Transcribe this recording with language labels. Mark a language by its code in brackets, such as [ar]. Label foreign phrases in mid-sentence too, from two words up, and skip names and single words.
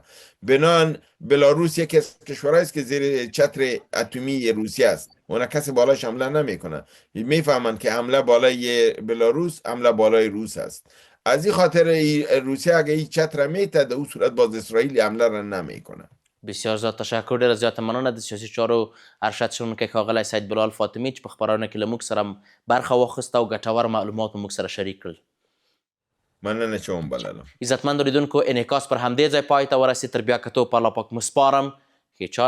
[fa] بنان بلاروس یکی از کشورهایی است که زیر چتر اتمی روسیه است. اونا کسی بالاش حمله نمیکنه. میفهمند که حمله بالای بلاروس حمله بالای روس است. از این خاطر روسیه اگه این چتر میته، در اون صورت باز اسرائیل حمله را نمیکنه. بسیار زیاد تشکر. [ps] ډېره زیاته مننه د سیاسي چارو ارشد شنونکی ښاغلی سید بلال فاطمي چې په خپرونه کې له موږ سره برخه واخیسته او ګټور معلومات موږ سره شریک کړل. مننه چې ومبللم. عزتمندو لیدونکو، انعکاس پر همدې ځای پای ته ورسېد. تر بیا کتو په الله پاک مسپارم.